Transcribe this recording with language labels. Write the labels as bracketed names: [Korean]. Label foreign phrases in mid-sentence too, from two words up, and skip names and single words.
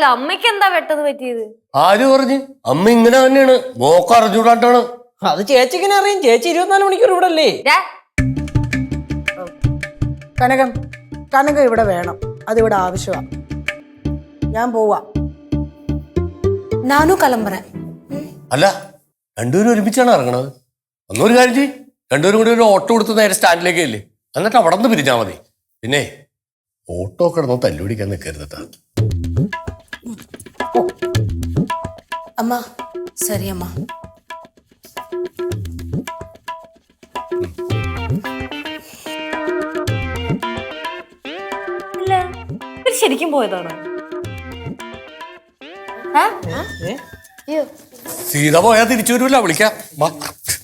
[Malayalam] അമ്മയ്ക്ക് എന്താ പെട്ടെന്ന് പറ്റിയത്? ആര് പറഞ്ഞു? അമ്മ ഇങ്ങനെ തന്നെയാണ്, മോക്ക അറിഞ്ഞൂടാണ്ടാണ്. അത് ചേച്ചിക്കിനെ അറിയും, ചേച്ചി 24 മണിക്കൂർ ഇവിടെ അല്ലേ. കനക ഇവിടെ വേണം, അതിവിടെ ആവശ്യമാണ്. ഞാൻ പോവാ. [Tamil] நானும் கிளம்புறேன். [Malayalam] അല്ല, രണ്ടുപേരും ഒരുമിച്ചാണ് ഇറങ്ങണത്. ഒന്നൊരു കാര്യം ചെയ്യ്, രണ്ടുപേരും കൂടി ഒരു ഓട്ടോ കൊടുത്ത് നേരെ സ്റ്റാൻഡിലേക്ക് അല്ലേ, എന്നിട്ട് അവിടെ നിന്ന് പിരിഞ്ഞാൽ മതി. പിന്നെ ഓട്ടോ കിടന്ന് തല്ലുപിടിക്കാൻ നിൽക്കരുതട്ടാ. [Tamil] அம்மா சரி அம்மா. [Malayalam] ശരിക്കും പോയതാണോ? സീത പോയാൽ തിരിച്ചു വരൂല, വിളിക്കാം.